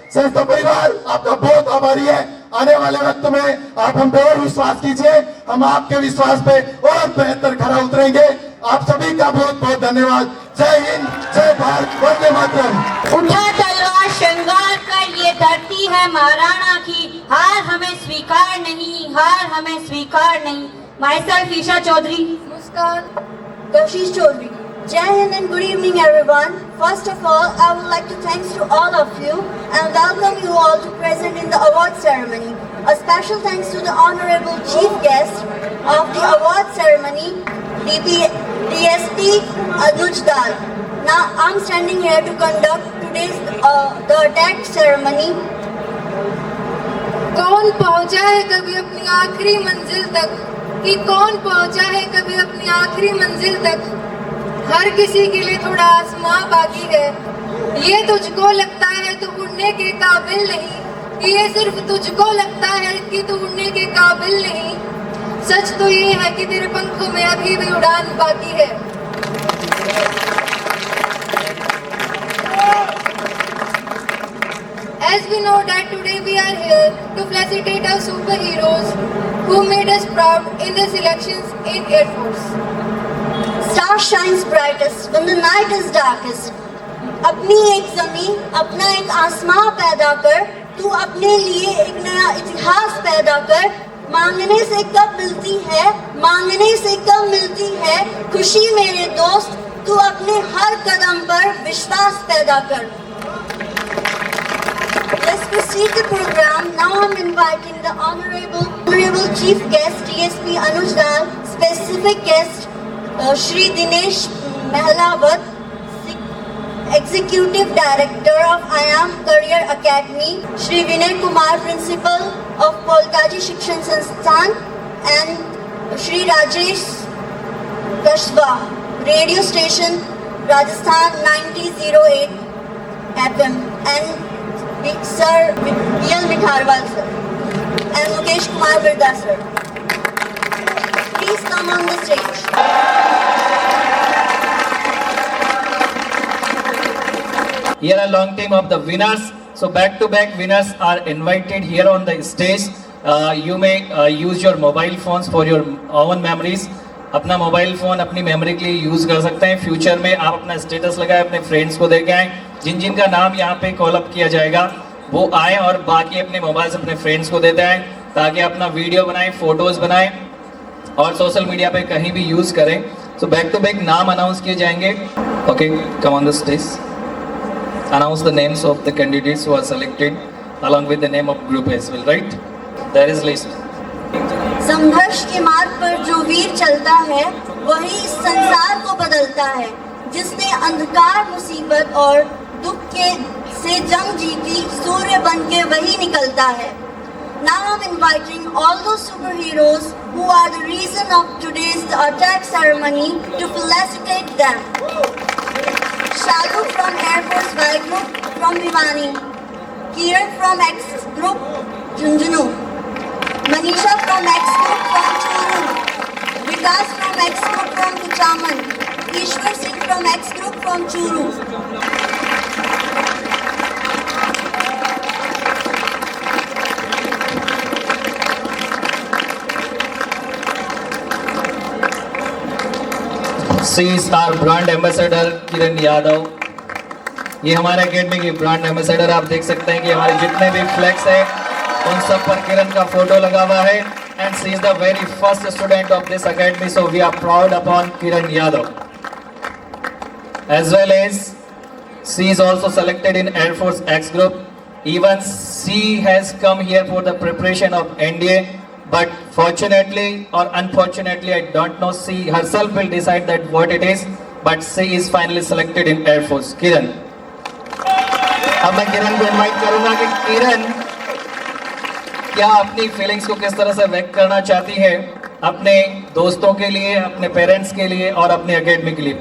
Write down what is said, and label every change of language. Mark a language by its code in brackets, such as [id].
[hi] संस्था परिवार आपका बहुत आभारी है। आने वाले वक्त में आप हम पे और विश्वास कीजिए, हम आपके विश्वास पे और बेहतर खरा उतरेंगे। आप सभी का बहुत बहुत धन्यवाद। जय हिंद, जय भारत, वंदे मातरम। उठा तलवार श्रृंगार कर, ये धरती है महाराणा की, हार हमें स्वीकार नहीं, हार हमें स्वीकार नहीं। [en] Myself Isha Chaudhary. [hi] Namaskar, Kashish Chaudhary. [en] Jai Hind and good evening everyone. First of all, I would like to thanks to all of you and welcome you all to present in the award ceremony. A special thanks to the honorable chief guest of the award ceremony, DSP Anuj Dal. Now I'm standing here to conduct today's the attack ceremony. [hi] कौन पहुंचा है कभी अपनी आखिरी मंजिल तक, कि कौन पहुंचा है कभी अपनी आखिरी मंजिल तक। हर किसी के लिए थोड़ा आसमां बाकी है, ये तुझको लगता है तो उड़ने के काबिल नहीं, कि ये सिर्फ तुझको लगता है कि तू उड़ने के काबिल नहीं। सच तो ये है कि तेरे पंखों में अभी भी उड़ान बाकी है। [en] As we know that today we are here to felicitate our superheroes who made us proud in the selections in Air Force. Star shines brightest when the night is darkest. [hi] अपनी एक जमीन, अपना एक आसमां पैदा कर, तू अपने लिए एक नया इतिहास पैदा कर। मांगने से कब मिलती है, मांगने से कब मिलती है खुशी मेरे दोस्त, तू अपने हर कदम पर विश्वास पैदा कर। [en] Let's proceed the program. Now I'm inviting the honorable chief guest DSP Anuj Dal, specific guest Shri Dinesh Mehlawat, Executive Director of IAM Career Academy, Shri Vinay Kumar, Principal of Polkaji Shikshan Sansthan, and Shri Rajesh Kashwa, Radio Station Rajasthan 9008 FM, and Sir B.L. Mitharwal sir, and Mukesh Kumar Birda sir. Please come on the stage. Here a long team of the winners. So back-to-back winners are invited here on the stage. You may use your mobile phones for your own memories. [hi] अपना mobile phone अपनी memory के लिए use कर सकते हैं। Future में आप अपना स्टेटस लगाएं, अपने फ्रेंड्स को दे के आएँ। जिन जिन का नाम यहाँ पे कॉल अप किया जाएगा वो आए और बाकी अपने मोबाइल से अपने फ्रेंड्स को देते आएँ, ताकि अपना वीडियो बनाएं, फ़ोटोज़ बनाएं और सोशल मीडिया पे कहीं भी यूज़ करें। [en] so back to back [hi] नाम अनाउंस किए जाएंगे। [en] Okay, come on the stage. announce the names of the candidates who are selected along with the name of group as well, right? There is list. [hi] संघर्ष के मार्ग पर जो वीर चलता है वही इस संसार को बदलता है। जिसने अंधकार, मुसीबत और दुख के से जंग जीती, सूर्य बनके वही निकलता है। [en] Now I'm inviting all those superheroes who are the reason of today's attack ceremony to felicitate them. Shalu from Air Force Y Group from Bhiwani, Kiran from X Group Jhunjhunu, Manisha from X Group from Churu, Vikas from X Group from Kuchaman, Ishwar Singh from X Group from Churu. She is our brand ambassador Kiran Yadav. [hi] ये हमारे academy की brand ambassador. आप देख सकते हैं कि हमारे जितने भी फ्लैग्स हैं उन सब पर किरण का फोटो लगा हुआ है। [en] And she is the very first student of this academy, so we are proud upon Kiran Yadav. As well as she is also selected in Air Force X group. Even she has come here for the preparation of NDA, but fortunately or unfortunately I don't know, she herself will decide that what it is, but she is finally selected in Air Force. [hi] किरण, अब मैं किरण को invite करूंगा कि किरण क्या अपनी feelings को किस तरह से व्यक्त करना चाहती है अपने दोस्तों के लिए, अपने पेरेंट्स के लिए और अपने एकेडमी के लिए।